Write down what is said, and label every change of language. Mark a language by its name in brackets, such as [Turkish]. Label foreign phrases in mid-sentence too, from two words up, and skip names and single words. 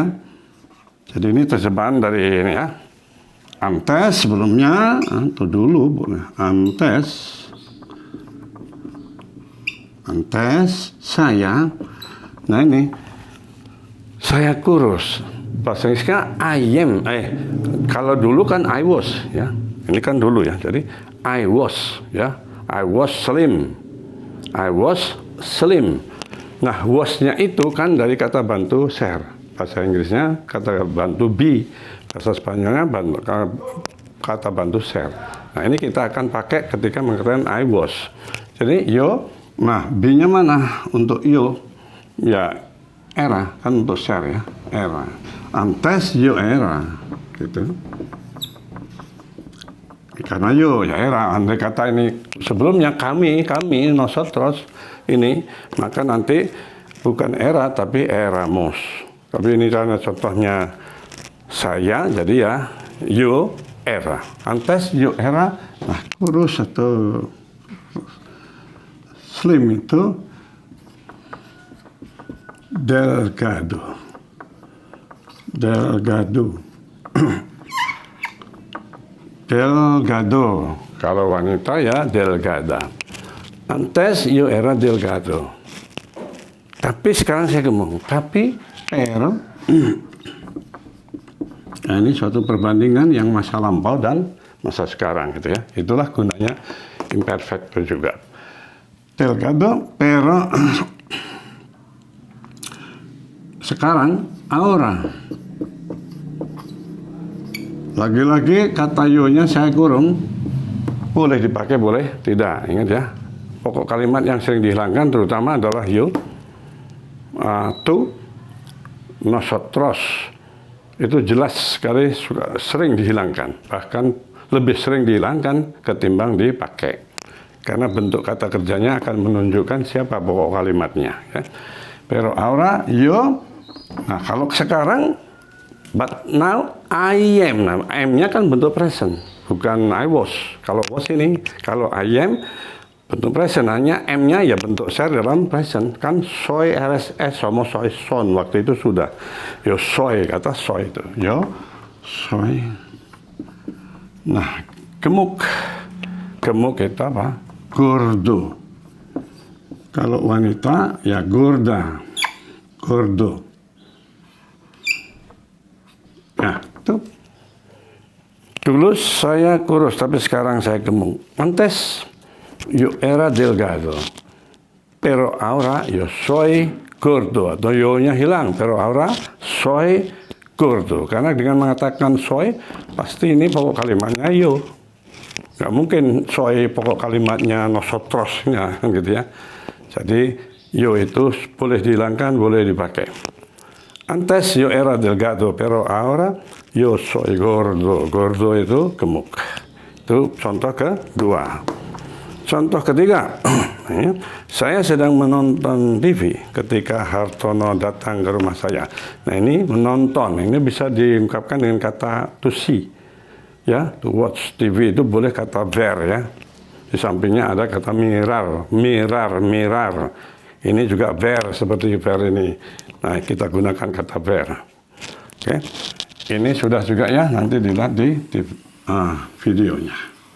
[Indonesian] Jadi ini terjemahan dari ini ya. Antes sebelumnya atau dulu boleh. Antes saya. Nah ini saya kurus. Bahasa Inggrisnya [English] I am. [Indonesian] Kalau dulu kan [English] I was [Indonesian] ya. Ini kan dulu ya. Jadi [English] I was [Indonesian] ya. [English] I was slim. I was slim. Nah, [Indonesian] was-nya itu kan dari kata bantu ser. Bahasa Inggrisnya kata bantu be. Bahasa Spanyolnya kata bantu ser. Nah, ini kita akan pakai ketika mengatakan [English] I was. [Indonesian] Jadi, yo. Nah, be-nya mana untuk yo? Ya, era. Kan untuk ser ya. Era. [Spanish] Antes yo era. [Indonesian] Gitu. Karena yo, ya era. Andai kata ini sebelumnya kami, nosotros ini. Maka nanti bukan era, tapi éramos. Tapi ini karena contohnya saya, jadi ya [Spanish] yo era. Antes yo era, [Indonesian] nah kurus atau slim itu delgado. Delgado. Kalau wanita ya delgada. [Spanish] Antes yo era delgado. [Indonesian] Tapi sekarang saya gemuk. Pero nah, ini suatu perbandingan yang masa lampau dan masa sekarang gitu ya. Itulah gunanya imperfecto juga. [Spanish] Delgado, pero [Indonesian] sekarang ahora. Lagi-lagi kata yo-nya saya kurung. Boleh dipakai, boleh tidak. Ingat ya. Pokok kalimat yang sering dihilangkan terutama adalah [Spanish] yo, tú, nosotros. [Indonesian] Itu jelas sekali sering dihilangkan, bahkan lebih sering dihilangkan ketimbang dipakai. karena bentuk kata kerjanya akan menunjukkan siapa pokok kalimatnya. Ya. [Spanish] Pero ahora yo, [Indonesian] nah kalau sekarang, [English] but now I am. [Indonesian] Nah, am-nya kan bentuk present, bukan I was. Kalau was ini, kalau [English] I am [Indonesian] bentuk present, hanya M-nya ya bentuk share dalam present. Kan soy RSS sama [Spanish] soy son, [Indonesian] waktu itu sudah. [Spanish] Yo soy, [Indonesian] kata soy itu. [Spanish] Yo soy. [Indonesian] Nah, gemuk. Gemuk itu apa? Gordo. Kalau wanita ya gorda. Gordo. Nah, itu. Dulu saya kurus, tapi sekarang saya gemuk. [Spanish] Antes yo era delgado, pero ahora yo soy gordo. [Indonesian] Atau yo-nya hilang, [Spanish] pero ahora soy gordo. [Indonesian] Karena dengan mengatakan soy, pasti ini pokok kalimatnya yo. Nggak mungkin soy pokok kalimatnya nosotrosnya, gitu ya. Jadi yo itu boleh dihilangkan, boleh dipakai. [Spanish] Antes yo era delgado, pero ahora yo soy gordo. [Indonesian] Gordo itu gemuk. Itu contoh kedua. Contoh ketiga, saya sedang menonton TV ketika Hartono datang ke rumah saya. Nah ini menonton, ini bisa diungkapkan dengan kata [English] to see. [Indonesian] Ya, [English] to watch TV [Indonesian] itu boleh kata ver ya. Di sampingnya ada kata mirar. Ini juga ver, seperti ver ini. Nah, kita gunakan kata ver. Oke. Ini sudah juga ya, nanti dilihat di videonya.